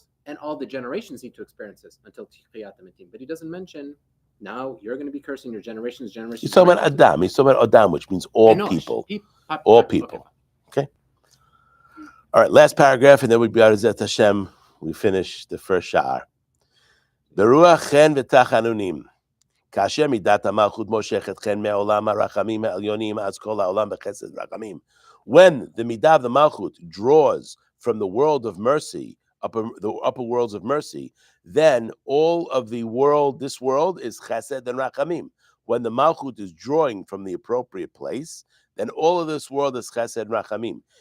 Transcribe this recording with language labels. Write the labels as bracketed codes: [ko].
[en] this, and all the generations need to experience this until Tchiyat HaMetim. But he doesn't mention, now you're going to be cursing your generations. He's talking about Adam. He's talking about Adam, which means all people. All people. All right, last paragraph, and then we'd be out of Zet Hashem. We finish the first Shaar. Beruach chen v'tachanunim. [he] כאשר מידת המלכות מושכת חן מעולם הרחמים העליונים, אז כל העולם בחסד רחמים. [en] When the midah of the malchut draws from the world of mercy, the upper worlds of mercy, then all of the world, this world, is chesed and rachamim. When the malchut is drawing from the appropriate place, then all of this world is chesed and rachamim.